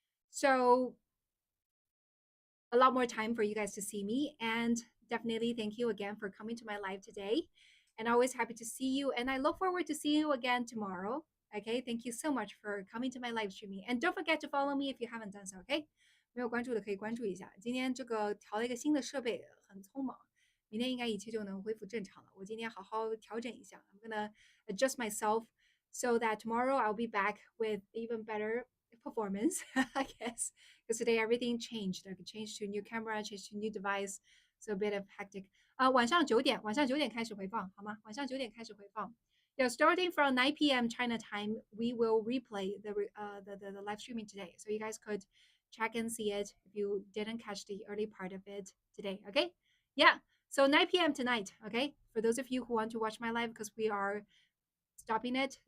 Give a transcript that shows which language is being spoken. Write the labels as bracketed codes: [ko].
[en] So a lot more time for you guys to see me. And definitely thank you again for coming to my live today. And always happy to see you. And I look forward to seeing you again tomorrow. Okay, thank you so much for coming to my live streaming. And don't forget to follow me if you haven't done so. [zh] Okay，没有关注的可以关注一下。今天这个调了一个新的设备，很匆忙。明天应该一切就能恢复正常了。我今天好好调整一下。 [en] I'm gonna adjust myself so that tomorrow I'll be back with even better performance, I guess. Because today everything changed. Like changed to new camera, changed to new device, so a bit of hectic. [zh] 晚上9点开始回放，好吗？晚上9点开始回放。 [en] Yeah, starting from 9 p.m. China time, we will replay the live streaming today, so you guys could check and see it if you didn't catch the early part of it today. Okay, yeah. So 9 p.m. tonight. Okay, for those of you who want to watch my live, because we are stopping it.